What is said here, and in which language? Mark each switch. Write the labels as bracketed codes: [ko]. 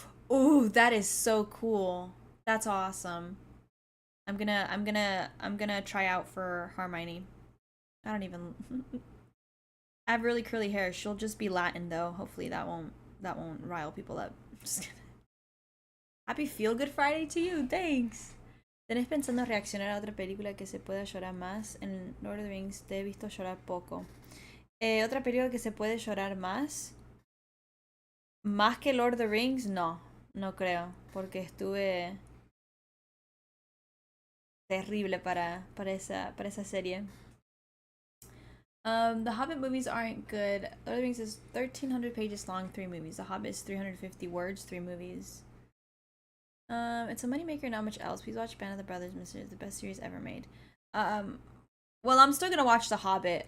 [en] Ooh, that is so cool. That's awesome. I'm gonna try out for Hermione. I don't even I have really curly hair. She'll just be Latin though. Hopefully that won't rile people up. Just kidding. Happy Feel Good Friday to you. Thanks. [es] ¿Tenés pensando reaccionar a otra película que se pueda llorar más? En Lord of the Rings te he visto llorar poco. Otra película que se puede llorar más. Más que Lord of the Rings, no. No creo. Porque estuve terrible para esa serie. [en] The Hobbit movies aren't good. Lord of the Rings is 1,300 pages long, 3 movies. The Hobbit is 350 words, 3 movies. It's a moneymaker, not much else. Please watch Band of the Brothers Misters, the best series ever made. Well, I'm still gonna watch The Hobbit.